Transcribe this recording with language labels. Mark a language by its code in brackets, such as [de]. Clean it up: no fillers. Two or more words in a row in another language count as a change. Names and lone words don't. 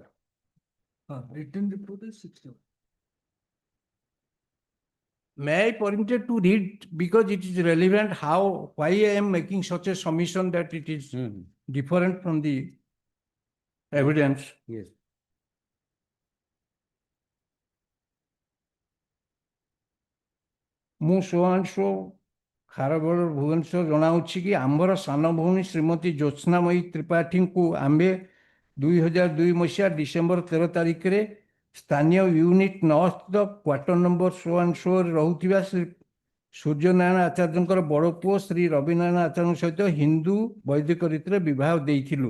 [en] Written report is 61. May I permitted to read because it is relevant why I am making such a submission that it is different from the evidence. Yes. [or] ମୁଁ ସୋ ଖାରବେଳ ଭୁବନେଶ୍ୱର ଜଣାଉଛି କି ଆମ୍ଭର ସାନ ଭଉଣୀ ଶ୍ରୀମତୀ ଜ୍ୟୋତ୍ସ୍ନାମୟୀ ତ୍ରିପାଠୀଙ୍କୁ ଆମ୍ଭେ 2002 ମସିହା ଡିସେମ୍ବର 13 ତାରିଖରେ ସ୍ଥାନୀୟ ୟୁନିଟ୍ 9 ସ୍ଥିତ [en] quarter number [or] ସୋରେ ରହୁଥିବା ଶ୍ରୀ ସୂର୍ଯ୍ୟନାରାୟଣ ଆଚାର୍ଯ୍ୟଙ୍କର ବଡ଼ ପୁଅ ଶ୍ରୀ ରବିନାରାୟଣ ଆଚାର୍ଯ୍ୟଙ୍କ ସହିତ ହିନ୍ଦୁ ବୈଦିକ ରୀତିରେ ବିବାହ ଦେଇଥିଲୁ।